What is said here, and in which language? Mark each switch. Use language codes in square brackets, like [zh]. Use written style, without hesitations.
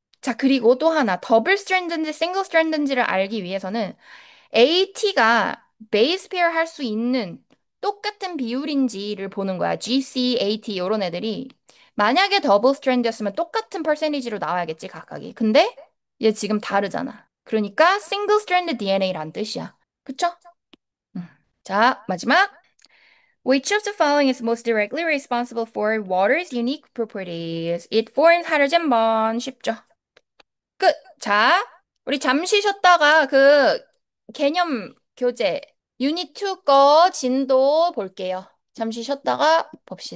[ko] 자, 그리고 또 하나, 더블 스트랜드인지 싱글 스트랜드인지를 알기 위해서는 AT가 베이스 페어 할 수 있는 똑같은 비율인지를 보는 거야. GC, AT 이런 애들이 만약에 더블 스트랜드였으면 똑같은 퍼센티지로 나와야겠지, 각각이. 근데 얘 지금 다르잖아. 그러니까 싱글 스트랜드 DNA란 뜻이야. 그쵸? 음. 자, 마지막. [en] Which of the following is most directly responsible for water's unique properties? It forms hydrogen bond. [ko] 쉽죠? 끝. 자, 우리 잠시 쉬었다가 그 개념 교재 유닛 2거 진도 볼게요. 잠시 쉬었다가 봅시다.